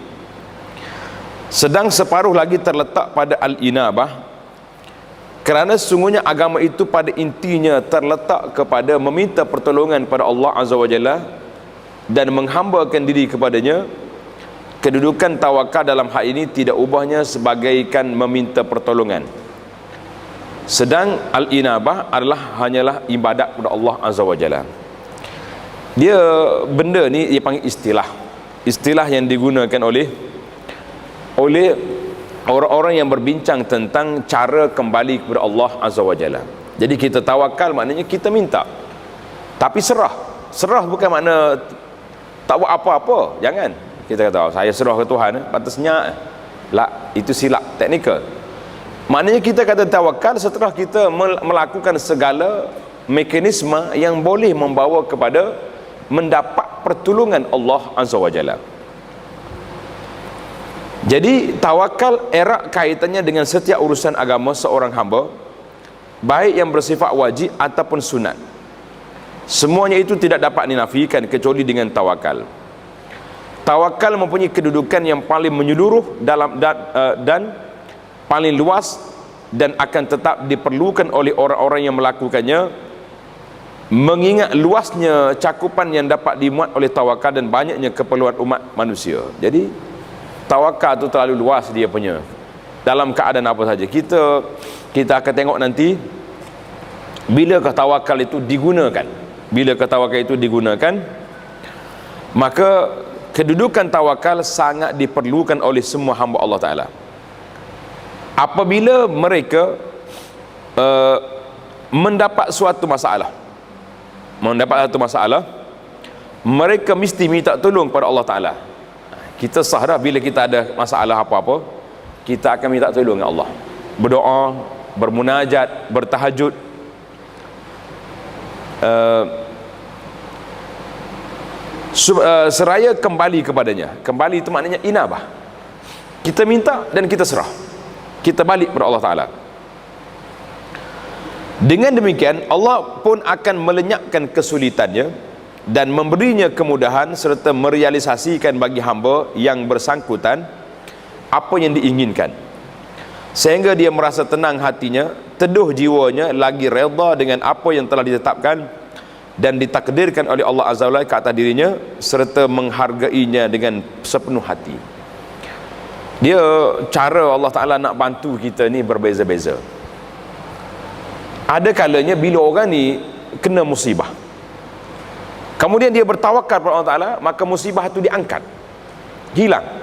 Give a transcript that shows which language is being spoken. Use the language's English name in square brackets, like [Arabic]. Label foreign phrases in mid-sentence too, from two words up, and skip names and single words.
[Malay] Sedang separuh lagi terletak pada al-inabah, kerana sesungguhnya agama itu pada intinya terletak kepada meminta pertolongan pada Allah [Arabic] عز وجل [Malay] dan menghambakan diri kepadanya. Kedudukan tawakal dalam hal ini tidak ubahnya sebagaikan meminta pertolongan. Sedang al-inabah adalah hanyalah ibadat kepada Allah [Arabic] عز وجل. [Malay] Dia benda ni dia panggil istilah yang digunakan oleh orang-orang yang berbincang tentang cara kembali kepada Allah [Arabic] عز وجل. [Malay] Jadi kita tawakal maknanya kita minta, tapi serah bukan makna tak buat apa-apa. Jangan kita kata saya serah ke Tuhan, patutnya lah, itu silap teknikal. Maknanya kita kata tawakal setelah kita melakukan segala mekanisme yang boleh membawa kepada mendapat pertolongan Allah [Arabic] عز وجل. [Malay] Jadi tawakal erat kaitannya dengan setiap urusan agama seorang hamba, baik yang bersifat wajib ataupun sunat. Semuanya itu tidak dapat dinafikan kecuali dengan tawakal. Tawakal mempunyai kedudukan yang paling menyeluruh dan paling luas, dan akan tetap diperlukan oleh orang-orang yang melakukannya, mengingat luasnya cakupan yang dapat dimuat oleh tawakal dan banyaknya keperluan umat manusia. Jadi tawakal tu terlalu luas dia punya dalam keadaan apa saja. Kita akan tengok nanti bilakah tawakal itu digunakan. Bilakah tawakal itu digunakan, maka kedudukan tawakal sangat diperlukan oleh semua hamba Allah Ta'ala. Apabila mereka mendapat suatu masalah, mereka mesti minta tolong kepada Allah Ta'ala. Kita sah dah bila kita ada masalah apa-apa, kita akan minta tolong dengan Allah, berdoa, bermunajat, bertahajud. Seraya kembali kepadanya. Kembali itu maknanya inabah. Kita minta dan kita serah, kita balik kepada Allah Ta'ala. Dengan demikian Allah pun akan melenyapkan kesulitannya dan memberinya kemudahan serta merealisasikan bagi hamba yang bersangkutan apa yang diinginkan, sehingga dia merasa tenang hatinya, teduh jiwanya, lagi redha dengan apa yang telah ditetapkan dan ditakdirkan oleh Allah [Arabic] عز وجل [Malay] ke atas dirinya, serta menghargainya dengan sepenuh hati. Dia cara Allah Ta'ala nak bantu kita ni berbeza-beza. Ada kalanya bila orang ni kena musibah, kemudian dia bertawakal kepada Allah Ta'ala, maka musibah itu diangkat, hilang.